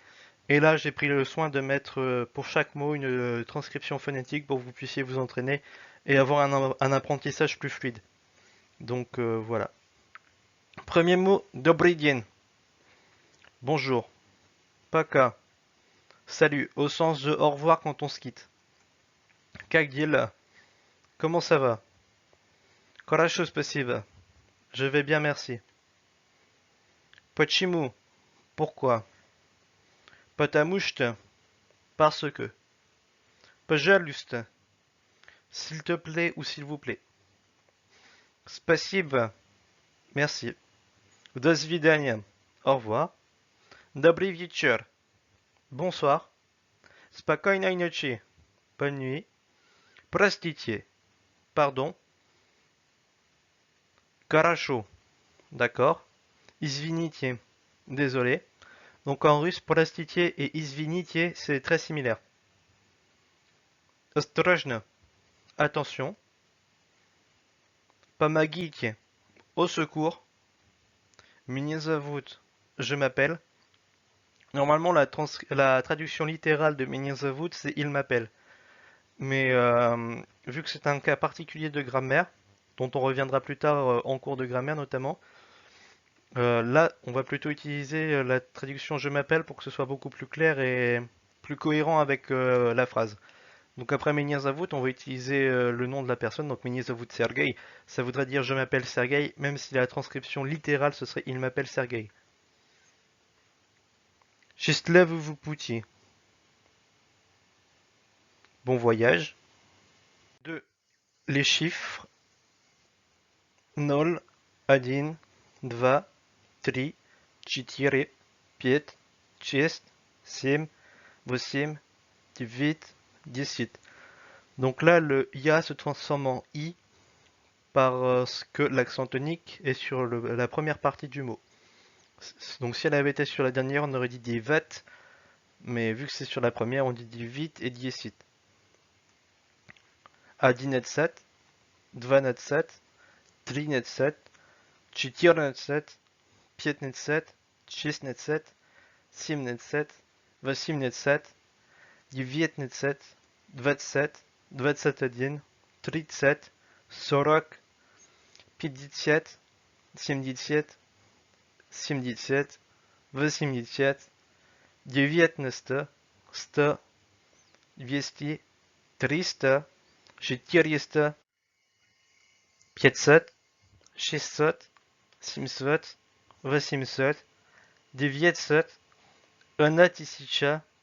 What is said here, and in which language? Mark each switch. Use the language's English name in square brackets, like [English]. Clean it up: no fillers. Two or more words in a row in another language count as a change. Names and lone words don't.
[French] Et là, j'ai pris le soin de mettre pour chaque mot une transcription phonétique pour que vous puissiez vous entraîner et avoir un apprentissage plus fluide. Donc voilà. Premier mot, [Russian] Добрый день. [French] Bonjour. Paka. Salut, au sens de au revoir quand on se quitte. [Russian] Как дела? [French] Comment ça va? [Russian] Хорошо, спасибо. [French] Je vais bien, merci. [Russian] Почему? Pourquoi? Потому что? [French] Parce que. [Russian] Пожалуйста. [French] S'il te plaît ou s'il vous plaît. [Russian] Спасибо. Merci. До свидания. [French] Au revoir. [Russian] Добрый вечер. Bonsoir. Спокойной ночи. [French] Bonne nuit. Простите. Pardon. [Russian] Хорошо. D'accord. [French] Извините. Désolé. Donc en russe, простите et извините, c'est très similaire. [Russian] Осторожно. Attention. [French] Помогите. Au secours. [Russian] Меня зовут. [French] Je m'appelle. Normalement, la traduction littérale de [Russian] Меня зовут, [French] c'est il m'appelle. Mais vu que c'est un cas particulier de grammaire, dont on reviendra plus tard en cours de grammaire notamment, là, on va plutôt utiliser la traduction je m'appelle pour que ce soit beaucoup plus clair et plus cohérent avec la phrase. Donc après [Russian] Меня зовут, [French] on va utiliser le nom de la personne, donc [Russian] Меня зовут Sergei. [French] Ça voudrait dire je m'appelle Sergei, même si la transcription littérale ce serait il m'appelle Sergei. [Russian] Счастливого пути. [French] Bon voyage. 2. Les chiffres 0, 1, 2, 3, 4, 5, 6, 7, 8, 9, 10. Donc là, le ya se transforme en i parce que l'accent tonique est sur la première partie du mot. Donc si elle avait été sur la dernière, on aurait dit des vat, mais vu que c'est sur la première, on dit des vite et diesit. [Russian] Одиннадцать, дванадцать, тринадцать, четырнадцать, пятнадцать, шестнадцать, семнадцать, восемнадцать, девятнадцать, двадцать, двадцать один, тридцать, сорок, пятьдесят, семьдесят, семьдесят, восемьдесят, девяносто, сто, двести, триста, четыреста, пятьсот, шестьсот, семьсот, восемьсот, девятьсот, одна тысяча